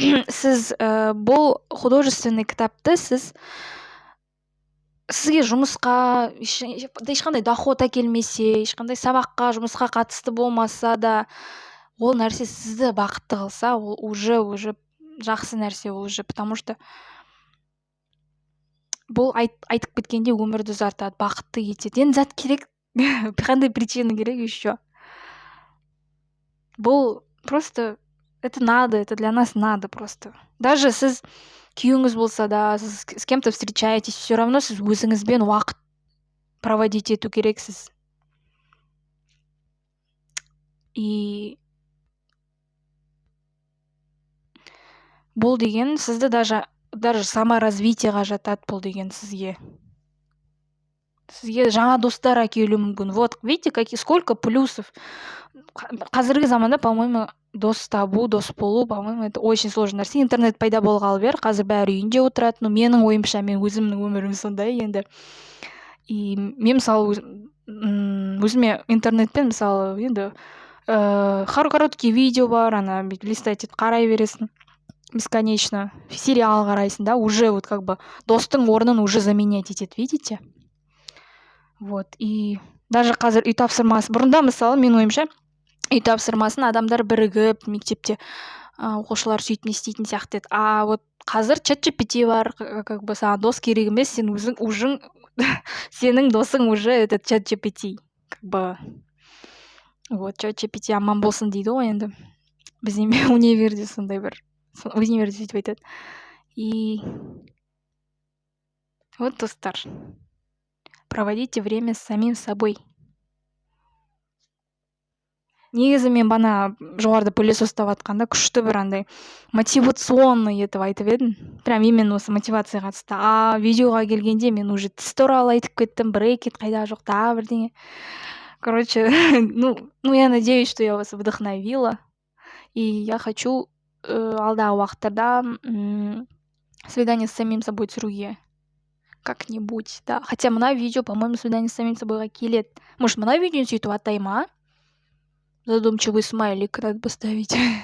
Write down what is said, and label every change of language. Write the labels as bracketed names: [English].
[Kazakh] Сіз бұл художественный кітапты сізге жұмысқа ешқандай доход әкелмесе, ешқандай сабаққа, жұмысқа қатысты болмаса да, ол нәрсе сізді бақытты қылса, ол уже жақсы нәрсе, ол уже, потому что бұл айтып кеткенде өмірді ұзартады, бақытты етеді. Енді зат керек, қандай причина керек еще. [Russian] Бұл просто, это надо, это для нас надо просто. [Kazakh] Даже сіз күйеуіңіз болса да, сіз [Russian] с кем-то встречаетесь, все равно [Kazakh] сіз өзіңізбен уақыт проводить ету керексіз. И бұл деген сізді даже саморазвитиеға жатады, бұл деген сізге жаңа достар әкелуі мүмкін. [Russian] Вот, видите, сколько плюсов. [Kazakh] Қазіргі заманда, [Russian] по-моему, [Kazakh] дос табу, дос болу, [Russian] по-моему, это очень сложный нәрсе. [Kazakh] Интернет пайда болғалы бері, қазір бәрі үйінде отырады. Но менің ойымша, мен өзімнің өмірім сондай енді. И мен мысалы өзіме интернетпен мысалы енді короткий видео бар, ана листать етіп қарай бересің бесконечно. Сериал қарайсың, да, уже вот как бы достың орнын уже заменять етеді, видите? Вот, и даже қазір үй тапсырмасы, бұрында мысалы мен ойымша үй тапсырмасын адамдар бірігіп мектепте оқушылар сөйтіп не істейтін сияқты еді. А вот қазір ChatGPT бар, как бы саған дос керек емес, сен өзің сенің досың уже этот ChatGPT. Как бы вот ChatGPT аман болсын дейді ғой енді. Біздің универде сондай бір универде сөйтіп айтады. [Russian] И вот, достар, проводите время с самим собой. [Kazakh] Негізі мен бана жоғарыда пылесос ұстап жатқанда күшті бір андай мотивационный етіп айтып едім. [Russian] Прям именно [Kazakh] осы мотивацияға қатысты. А видеоға келгенде мен уже тіс туралы айтып кеттім, брекет қайда жоқ, тағы бірдеңе. [Russian] Короче, ну я надеюсь, что я вас вдохновила. И я хочу [Kazakh] алдағы уақыттарда [Russian] свидание с самим собой түсіруге как-нибудь, да. Хотя мына видео, по-моему, свидание с самим собойға келеді. Может, мына видеоны сөйтіп атайма, а? Задумчивый смайлик надо поставить.